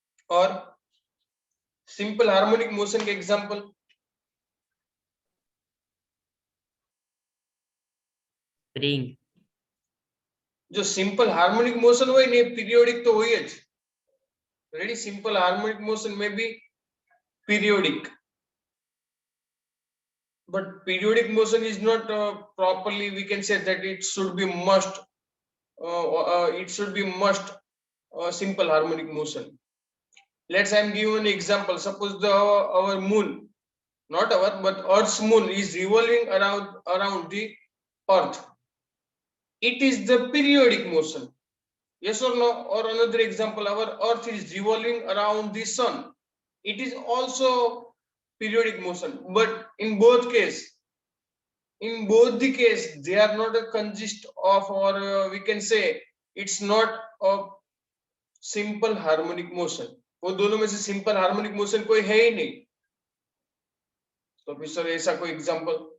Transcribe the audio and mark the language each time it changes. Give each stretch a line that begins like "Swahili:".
Hindi: और simple harmonic motion के example? Spring. जो सिंपल हार्मोनिक मोशन हो नहीं, पीरियोडिक तो हुई है। रेडी, सिंपल हार्मोनिक मोशन में भी periodic,
English: but periodic motion is not properly we can say that it should be must simple harmonic motion. Let's I'm give you an example. Suppose our moon, not our but earth's moon is revolving around the earth. It is the periodic motion, yes or no? Or another example, our earth is revolving around the sun. It is also periodic motion, but in both the case they are not a consist of, or we can say it's not a simple harmonic motion।
Hindi: वो दोनों में से simple harmonic motion कोई है ही नहीं। तो फिर sir ऐसा कोई एग्जांपल?